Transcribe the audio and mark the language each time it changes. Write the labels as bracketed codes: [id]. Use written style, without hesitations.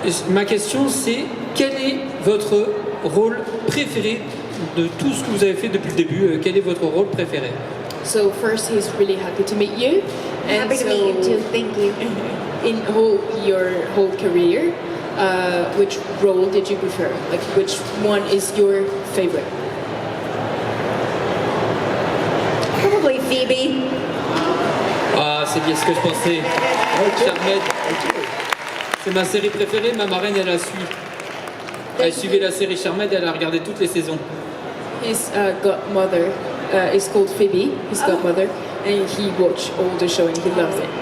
[fr] Ma question c'est, quel est votre rôle préféré de tout ce que vous avez fait depuis le début? Quel est votre rôle préféré? [en] So first, he's really happy to meet you. And Happy to meet you too. Thank you. In your whole career, which role did you prefer? Like, which one is your favorite? Probably Phoebe. [fr] Ah, c'est bien ce que je pensais. Charmed. C'est ma série préférée, ma marraine, elle a suivi. Elle suivait la série Charmed, elle a regardé toutes les saisons. [en] His godmother is called Phoebe, his godmother, and he watched all the show and he loves it.